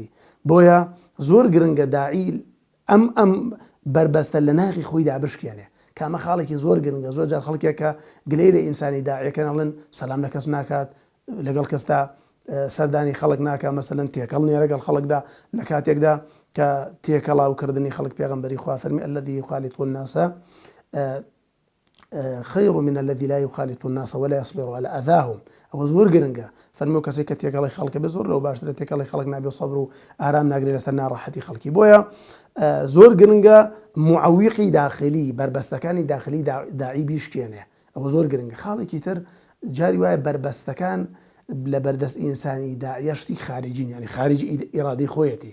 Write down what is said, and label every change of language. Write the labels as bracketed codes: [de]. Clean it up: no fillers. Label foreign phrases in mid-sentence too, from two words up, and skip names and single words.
[ckb] بۆیە زۆر گرنگە داعی ئەم بربەستە لە ناخی خۆی دابشکێنێ کامە خاڵێکی زۆر گرنگە. زۆر جار خەڵکێکە گلەی لە ئینسانی داعیەکە نەڵێن سەلام لە کەس ناکات لەگەڵ کەستا سەردانی خەڵک ناکە مەسەلەن تێکەڵ نیە لەگەڵ خەڵکدا لە کاتێکدا کە تێکەڵاوکردنی خەڵک پێغەمبەری خوا فەرمی [ar] الذي يخالط الناس خير من الذي لا يخالط الناس ولا يصبر على أذاهم. [ckb] ئەوە زۆر گرنگە فەرموو کەسێک کە تێکەڵی خەڵکە بێ زۆر لەو باشترە تێکەڵی خەڵک نابێ و سەبر و ئارام ناگرێت لەسەر ناڕەحەتی خەڵکی. بۆیە زۆر گرنگە معەویقی داخلی بربەستەکانی داخلی داعی بیشکێنێ. ئەوە زۆر گرنگە. خاڵێکی تر جاری وایە بربەستەکان لە بەردەست ئینسانی داعیە شتی خارجین یعنی خارج ئیرادەی خۆیەتی.